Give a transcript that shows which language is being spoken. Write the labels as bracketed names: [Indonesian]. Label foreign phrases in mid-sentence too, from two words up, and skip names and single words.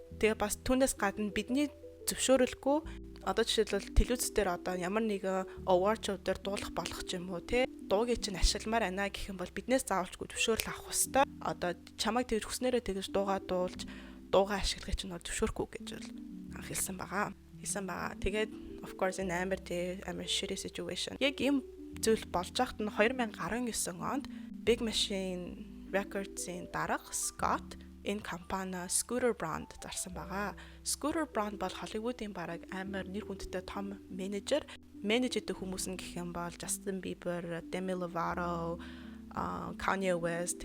[Mongolian] Тэгээд бас түүнээс гадна бидний зөвшөөрөлгүй одоо жишээлбэл телевиз дээр одоо ямар нэгэн [English] award show [Mongolian] дээр дуулах болох ч юм уу те дуугийн чинь ашигламаар байна гэх юм бол биднээс заавалчгүй зөвшөөрөл авах хэрэгтэй. Одоо чамайг тэгж хүснээрээ тэгж дуугаа дуулж дуугаа ашиглахыг чинь зөвшөөрөхгүй гэж бол хэлсэн байгаа. хэлсэн байгаа. Тэгээд [English] of course [Mongolian] энэ амар [English] shitty situation. [Mongolian] Яг ийм зүйл болж байхад нь 2019 онд Big Machine Records-ийн дарга Scott энэ компани Scooter Braun зарсан байгаа. Scooter Braun бол Hollywood-ийн бараг амар нэр хүндтэй том менежертэй хүмүүс нь гэх юм бол Justin Bieber, Demi Lovato, Kanye West.